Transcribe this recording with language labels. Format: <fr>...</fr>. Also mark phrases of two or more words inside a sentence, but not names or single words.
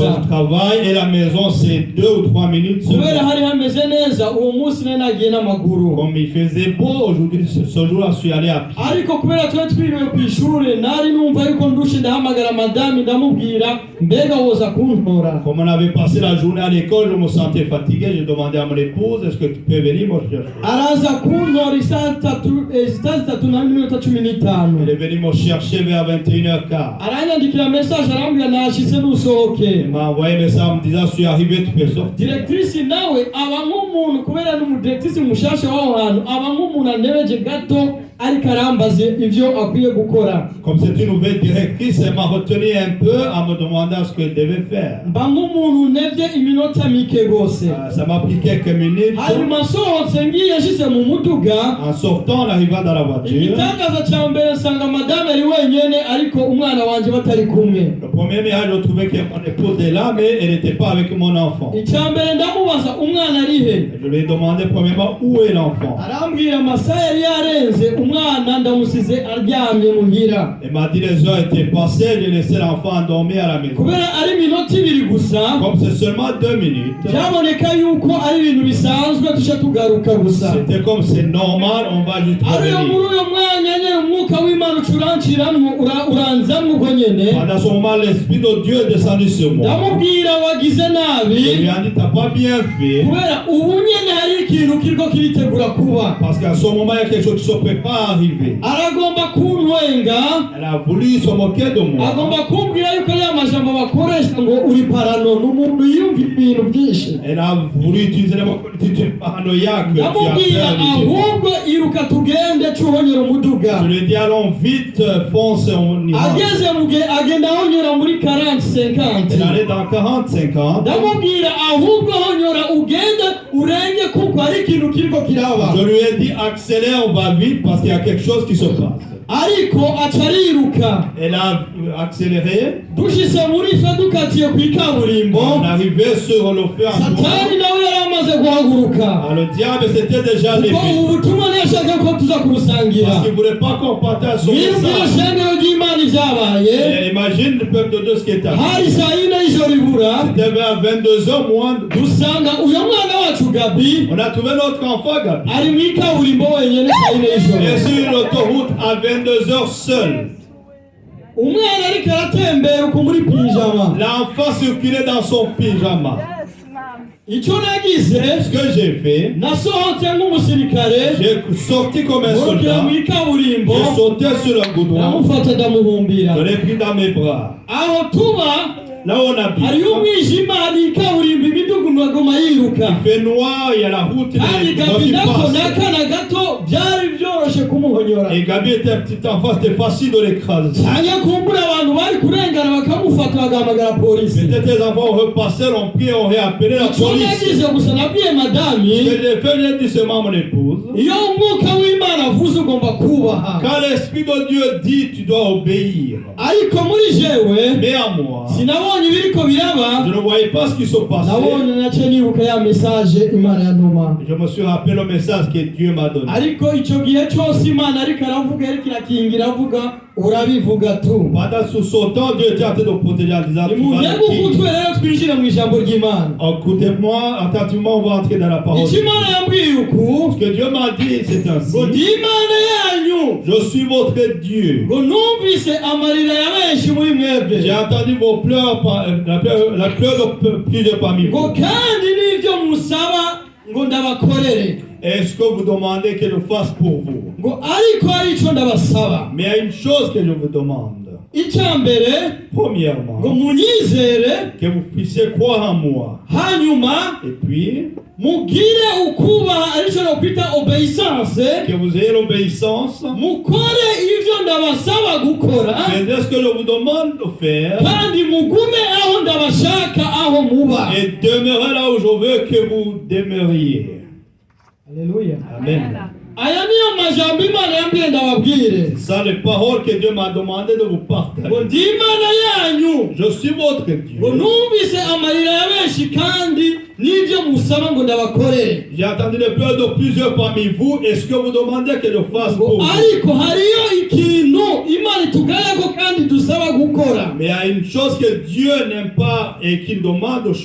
<fr>Là où je travaille et la maison c'est 2 ou 3 minutes.</fr> <rn>Kubera hari hameze neza uwo munsi nagiye n'amaguru.</rn> <fr>Comme il faisait beau aujourd'hui ce jour-là je suis allé à pied.</fr> <rn>Ariko kubera twiriwe ku ishure nari numva yuko ndushe ndahamagara madame ndamubwira mbega woza kuntora.</rn> <fr>Comme on avait passé la journée à l'école, je me sentais fatigué, j'ai demandé à mon épouse est-ce que tu peux venir me chercher.</fr> <rn>Araza kuntora isaha 3:15.</rn> <fr>Elle est venue me chercher vers 21h15.</fr> <rn>Aranyandikira message arambwira nashitse nusohoke.</rn> <fr>Elle m'a envoyé un message en me disant je suis arrivé, tu peux sortir.</fr> <rn>Directrice nawe aba nk'umuntu kubera n'umudirectrice mushasha w'aho hantu aba nk'umuntu anebeje gato ariko arambaze ivyo akwiye gukora.</rn> <fr>Comme c'est une nouvelle directrice, elle m'a retenu un peu en me demandant ce qu'elle devait faire.</fr> <rn>Mba nk'umuntu nevye iminota mike gose.</rn> <fr>Ça m'a pris quelques minutes.</fr> <rn>Hanyuma sohotse ngiye nshitse mu muduga.</rn> <fr>En sortant, en arrivant dans la voiture.</fr> <rn>Igitangaza ca mbere nsanga madame ari wenyene ariko umwana wanje batari kumwe.</rn> <fr>Le premier message, je trouvais que mon épouse est là, mais elle n'était pas avec mon enfant.</fr> <rn>Icya mbere ndamubaza umwana ari he.</rn> <fr>Je lui ai demandé premièrement où est l'enfant.</fr> <rn>Arambwira amasaha yari yarenze umwana ndamusize aryamye muhira.</rn> <fr>Elle m'a dit les heures étaient passées, j'ai laissé l'enfant endormi à la maison.</fr> <rn>Kubera ari minota 2 gusa.</rn> <fr>Comme c'est seulement 2 minutes.</fr> <rn>Byaboneka yuko ari ibintu bisanzwe tusha tugaruka gusa.</rn> <fr>C'était comme c'est normal, on va juste revenir.</fr> <rn>Ari muri uyo mwanya nyene umwuka w'Imana ucuranciramwo uranzamwo ubwo nyene.</rn> <fr>Pendant ce moment, l'esprit de Dieu est descendu sur moi.</fr> <rn>Ndamubwira wagize nabi.</rn> <fr>Je lui ai dit t'as pas bien fait.</fr> <rn>Kubera ubu nyene hari ikintu kiriko kiritegura kuba.</rn> <fr>Parce qu'à ce moment, il y a quelque chose qui se prépare à arriver.</fr> <rn>Aragomba kuntwenga.</rn> <fr>Elle a voulu se moquer de moi.</fr> <rn>Agomba kumbwira yuko ari amajambo bakoresha ngo uri parano n'umuntu yumva ibintu byinshi.</rn> <fr>Elle a voulu utiliser les mots comme tu es paranoïaque.</fr> <rn>Ndamubwira ahubwo iruka tugende cuhonyera umuduga.</rn> <fr>Je lui ai dit allons vite, fonce, on y va.</fr> <rn>Ageze muge agenda honyora muri 40-50.</rn> <fr>Elle allait dans 40-50.</fr> <rn>Ndamubwira ahubwo honyora ugende urenge kuko ari ikintu kiriko kiraba.</rn> <fr>Je lui ai dit accélère, on va vite parce qu'il y a quelque chose qui se passe.</fr> <rn>ariko acariruka.</rn> <fr>Elle a accéléré.</fr> <rn>Dushitse muri fe dukatiye ku ikaburimbo,</rn> <fr>On arrivait sur le feu en</fr> <rn>Satani</rn> <fr>courant.</fr> <rn>nawe yari amaze guhaguruka.</rn> <fr>Alors, le diable s'était déjà levé.</fr> <rn>Kuko ubutumwa ntiyashaka ko tuza kubusangira.</rn> <fr>Parce qu'il ne voulait pas qu'on partage son</fr> <rn>Mwiyumvire</rn> <fr>message.</fr> <rn>ishengero ry'Imana ivyabaye.</rn> <fr>Et imagine le peuple de Dieu ce qui est arrivé.</fr> <rn>Hari saa yine y'ijoro ibura,</rn> <fr>C'était vers 22h moins.</fr> <rn>dusanga uyo mwana wacu Gabi</rn> <fr>On a trouvé notre enfant, Gabi.</fr> <rn>ari mu ikaburimbo wenyene saa yine y'ijoro.</rn> <fr>Et sur l'autoroute à 22h seul.</fr> <rn>Umwana ariko aratembera uko muri pijama.</rn> <fr>L'enfant circulait dans son pyjama.</fr> <rn>Icyo nagize,</rn> <fr>Ce que j'ai fait,</fr> <rn>nasohotse nk'umusirikare,</rn> <fr>j'ai sorti comme un</fr> <rn>nkurikira</rn> <fr>soldat.</fr> <rn>mu ikaburimbo,</rn> <fr>J'ai sauté sur le goudron.</fr> <rn>ndamufata ndamuhumbira.</rn> <fr>Je l'ai pris dans mes bras.</fr> <rn>Aho tuba</rn> <fr>Là où on habite.</fr> <rn>hariyo umwijima, hari ikaburimbo, imidugu magoma yiruka.</rn> <fr>Il fait noir, il y a la route</fr> <rn>Kandi</rn> <fr>les</fr> <rn>Gabi</rn> <fr>voitures</fr> <rn>nako</rn> <fr>passent.</fr> <rn>n'akana gato byari byoroshe kumuhonyora.</rn> <fr>Et Gabi était un petit enfant, c'était facile de l'écraser.</fr> <rn>Cyangwa kumbura abantu bari kurengana bakamufata bagahamagara polisi.</rn> <fr>Peut-être les enfants ont repassé, ont pris, ont réappelé la</fr> <rn>Icyo</rn> <fr>police.</fr> <rn>nagize gusa nabwiye</rn> <fr>Ce</fr> <rn>madami,</rn> <fr>que j'ai fait, j'ai dit seulement à mon épouse.</fr> <rn>iyo umwuka w'Imana avuze ugomba kubaha.</rn> <fr>Quand l'Esprit de Dieu dit, tu dois obéir.</fr> <rn>Ariko muri jewe</rn> <fr>Mais à moi,</fr> <rn>sinabonye ibiriko biraba,</rn> <fr>je ne voyais pas ce qui se passait.</fr> <rn>nabonye nace nibuka ya message Imana yantuma.</rn> <fr>Je me suis rappelé le message que Dieu m'a donné.</fr> <rn>Ariko icyo gihe cyose Imana ariko aravuga, ariko irakingira avuga, urabivuga tu.</rn> <fr>Pendant ce temps, Dieu était en train de protéger en disant, tu vas</fr> <rn>Nimujye</rn> <fr>le dire.</fr> <rn>gukutwe rero twinjire mu ijambo ry'Imana.</rn> <fr>Écoutez-moi, attentivement, on va entrer dans la parole.</fr> <rn>Icyo Imana yambwiye uku,</rn> <fr>Ce que Dieu m'a dit, c'est ainsi.</fr> <rn>ngo ndi Imana yanyu,</rn> <fr>Je suis votre Dieu.</fr> <rn>ngo numvise amarira ya benshi muri mwebwe,</rn> <fr>J'ai entendu vos pleurs, la pleurs de plusieurs parmi</fr> <rn>ngo</rn> <fr>vous.</fr> <rn>kandi n'ibyo musaba ngo ndabakorere.</rn> <fr>Est-ce que vous demandez que je fasse pour vous?</fr> <rn>Ngo ariko hari icyo ndabasaba.</rn> <fr>Mais il y a une chose que je vous demande.</fr> <rn>Icya mbere,</rn> <fr>Premièrement,</fr> <rn>ngo munyizere,</rn> <fr>que vous puissiez croire en moi.</fr> <rn>hanyuma</rn> <fr>Et puis,</fr> <rn>mugire ukubaha, aricyo nokwita obeissance,</rn> <fr>que vous ayez l'obéissance.</fr> <rn>mukore ivyo ndabasaba gukora,</rn> <fr>C'est ce que je vous demande de faire.</fr> <rn>kandi mugume aho ndabashaka aho muba.</rn> <fr>Et demeurez là où je veux que vous demeuriez.</fr> <rn>Haleluya.</rn> <fr>Amen.</fr> <rn>Aya niyo majambo Imana yambwiye ndababwire,</rn> <fr>C'est ça les paroles que Dieu m'a demandé de vous</fr> <rn>ngo</rn> <fr>partager.</fr> <rn>ndi Imana yanyu,</rn> <fr>Je suis votre</fr> <rn>ngo</rn> <fr>Dieu.</fr> <rn>numvise amarira ya benshi kandi n'ibyo musaba ngo ndabakorere.</rn> <fr>J'ai entendu les pleurs de plusieurs parmi vous. Est-ce que vous demandez que je fasse</fr> <rn>Ngo</rn> <fr>pour vous?</fr> <rn>ariko hariyo ikintu Imana itugayako kandi dusaba gukora,</rn> <fr>Mais il y a une chose que Dieu n'aime pas et qu'il demande de</fr>